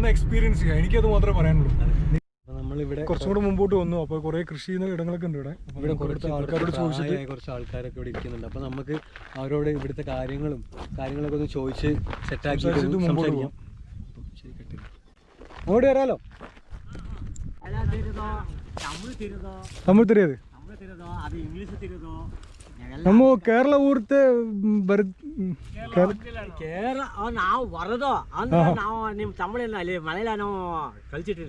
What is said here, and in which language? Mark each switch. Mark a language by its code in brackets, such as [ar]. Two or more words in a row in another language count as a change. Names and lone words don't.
[ml] എക്സ്പീരിയൻസ് ചെയ്യാം. എനിക്കത് മാത്രമേ പറയാനുള്ളൂ. നമ്മളിവിടെ കുറച്ചും കൂടെ മുമ്പോട്ട് വന്നു. അപ്പോൾ കുറെ കൃഷി ചെയ്യുന്ന ഇടങ്ങളൊക്കെ ഉണ്ട് ഇവിടെ. കുറച്ച് ആൾക്കാരോട് ചോദിച്ചിട്ട് കുറച്ച് ആൾക്കാരൊക്കെ ഇവിടെ ഇരിക്കുന്നുണ്ട്. അപ്പോൾ നമുക്ക് അവരോട് ഇവിടുത്തെ കാര്യങ്ങളൊക്കെ ഒന്ന് ചോദിച്ച് സെറ്റാക്കി മുമ്പോട്ട് പോകാം. അങ്ങോട്ട് വരാലോ. [kn] ತಮಿಳ್ ತಿಳಿಯೋದು ನಮ್ಮ ಕೇರಳ ಊರ್ತೆ ನಾವು ಬರೋದು ಅಂದ್ರೆ ನಾವು ನಿಮ್ ತಮಿಳಿನ ಅಲ್ಲಿ ಮಲಯಾಳ ನಾವು ಕಲ್ಸಿಟ್ಟಿಲ್ಲ.